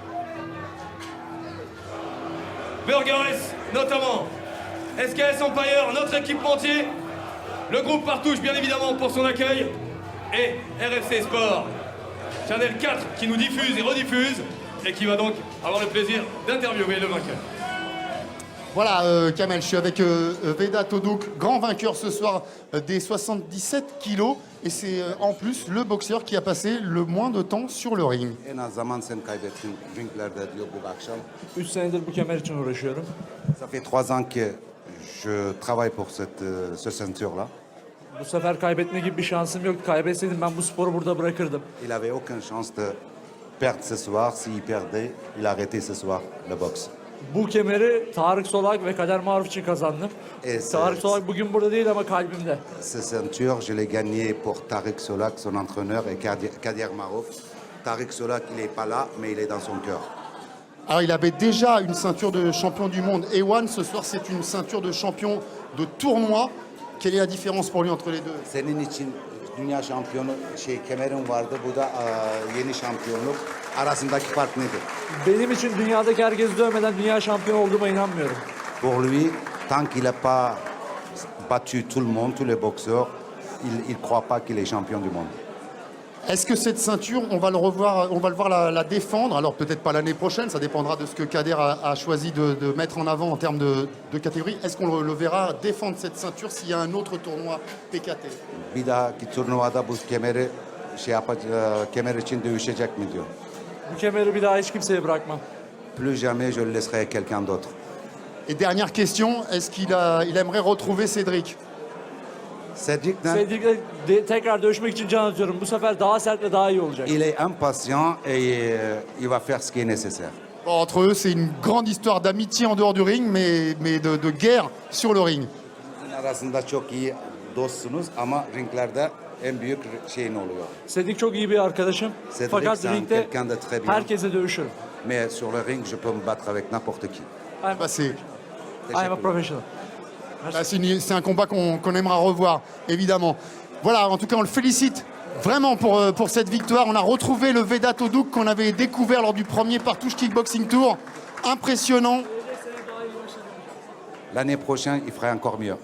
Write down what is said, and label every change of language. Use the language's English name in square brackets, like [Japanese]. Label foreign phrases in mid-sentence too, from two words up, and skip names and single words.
[French] Burgers notamment, SKS Empire, notre équipementier, le groupe Partouche bien évidemment pour son accueil et RFC Sport, Channel 4 qui nous diffuse et rediffuse et qui va donc avoir le plaisir d'interviewer le vainqueur. Voilà, Kamel, je suis avec Veda Toduk, grand vainqueur ce soir des 77 kilos. Et c'est en plus le boxeur qui a passé le moins de temps sur le ring. [Turkish] En az zaman sen kaybettin ringlerde diyor bu akşam. 3 senedir bu kemer için uğraşıyorum. [French] Ça fait 3 ans que je travaille pour ce ceinture-là. [Turkish] Bu sefer kaybetme gibi bir şansım yoktu. Kaybetseydim ben bu sporu burada bırakırdım. [French] Il avait aucune chance de perdre ce soir. S'il perdait, il arrêtait ce soir le boxe. [Turkish] Bu kemeri Tarık Solak ve Kader Maruf için kazandım. Tarık Solak bugün burada değil ama kalbimde. [French] Ce ceinture, je l'ai gagné pour Tariq Solak, son entraîneur, et Kader Marouf. Tariq Solak, il n'est pas là, mais il est dans son cœur. Alors il avait déjà une ceinture de champion du monde A1, ce soir c'est une ceinture de champion de tournoi. Quelle est la différence pour lui entre les deux? [Turkish] Senin için dünya şampiyonu kemerin vardı. Bu da yeni şampiyonluk. Arasındaki fark nedir? Benim için dünyadaki herkesi dövmeden dünya şampiyonu olduğuma inanmıyorum. [French] Pour lui, tant qu'il n'a pas battu tout le monde, tous les boxeurs, il ne croit pas qu'il est champion du monde. Est-ce que cette ceinture, on va le voir la défendre? Alors peut-être pas l'année prochaine, ça dépendra de ce que Kader a choisi de mettre en avant en termes de catégorie. Est-ce qu'on le verra défendre cette ceinture s'il y a un autre tournoi PKT? [Turkish] Bir dahaki turnuvada bu kemeri kemer için dövüşecek mi diyor. Bu kemeri bir daha hiç kimseye bırakmam. [French] Plus jamais je le laisserai à quelqu'un d'autre. Et dernière question, est-ce qu'il aimerait retrouver Cédric? [Turkish] Cédric'le Tekrar dövüşmek için can atıyorum. Bu sefer daha sert ve daha iyi olacak. [French] il est impatient et il va faire ce qui est nécessaire. Bon, entre eux, c'est une grande histoire d'amitié en dehors du ring, mais de guerre sur le ring. [Turkish] Sizin arasında çok iyi dostsunuz ama ringlerde en büyük şeyin oluyor. Cedric çok iyi bir arkadaşım. Cedric, Fakat [French] c'est [Turkish] ringde [French] quelqu'un de très bien. [Turkish] herkese dövüşürüm. [French] Mais sur le ring, je peux me battre avec n'importe qui. I'm, Bah, [English] I'm a professional. [French] c'est un combat qu'on aimera revoir, évidemment. Voilà, en tout cas, on le félicite vraiment pour cette victoire. On a retrouvé le Veda Toduk qu'on avait découvert lors du premier Partouche Kickboxing Tour. Impressionnant. L'année prochaine, il ferait encore mieux.